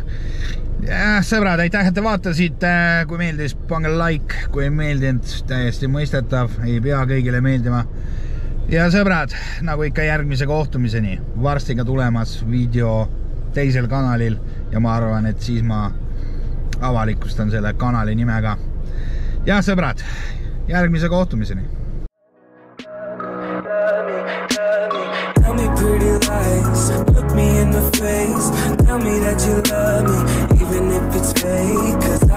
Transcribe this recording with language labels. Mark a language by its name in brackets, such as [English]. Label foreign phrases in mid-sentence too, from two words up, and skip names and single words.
[Estonian] Ja, sõbrad, aitäh, et te vaatasite, kui meeldis, pange like, kui ei meeldinud, täiesti mõistetav, ei pea kõigile meeldima. Ja sõbrad, nagu ikka järgmise kohtumiseni, varsti ka tulemas video teisel kanalil ja ma arvan, et siis ma avalikustan selle kanali nimega. Ja sõbrad, järgmise kohtumiseni. [English] Tell me pretty lies, look me in the face, tell me that you love me, even if it's fake.